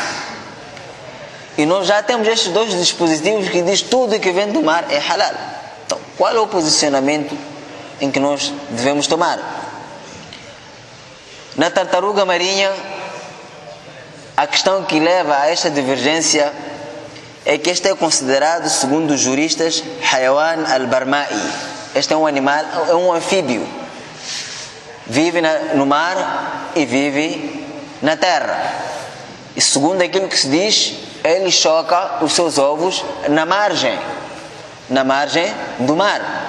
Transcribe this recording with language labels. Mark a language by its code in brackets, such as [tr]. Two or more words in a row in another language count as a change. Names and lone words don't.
[pt] E nós já temos estes dois dispositivos que diz tudo que vem do mar é halal. Então, qual é o posicionamento em que nós devemos tomar? Na tartaruga marinha, a questão que leva a esta divergência é que este é considerado, segundo os juristas, [ar] حيوان برمائي. [pt] Este é um animal, é um anfíbio. Vive no mar e vive na terra. E segundo aquilo que se diz, ele choca os seus ovos na margem do mar.